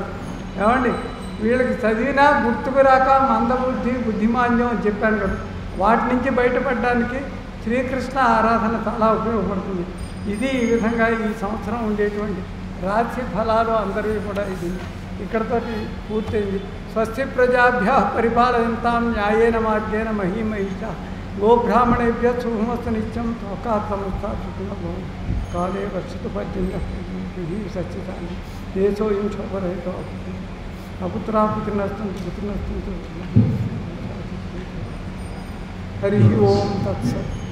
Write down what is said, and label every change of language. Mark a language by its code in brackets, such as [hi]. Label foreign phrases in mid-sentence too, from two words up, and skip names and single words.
[te] ఏమండి వీళ్ళకి చదివినా గుర్తుకు రాక మందబుద్ధి, బుద్ధిమాంద్యం అని చెప్పాను కదా, వాటి నుంచి బయటపడడానికి శ్రీకృష్ణ ఆరాధన చాలా ఉపయోగపడుతుంది. ఇది ఈ విధంగా ఈ సంవత్సరం ఉండేటువంటి రాశి ఫలాలు అందరివి కూడా ఇది ఇక్కడతోటి పూర్తయింది. [sa] స్వస్తి ప్రజాభ్య పరిపాలయంతాం న్యాయేన మార్గేణ మహీమహిష గోబ్రాహ్మణేభ్య శుభమస్తు నిత్యం తోకాత్తమస్తా సుఖమో కాలే వర్షితు పద్యంగా సచ్చితాన్ని దేశోయం శోభరహితో అపుత్రాపుత్రినస్తంతు పుత్రినస్తంతు. హరి ఓం తత్సత్.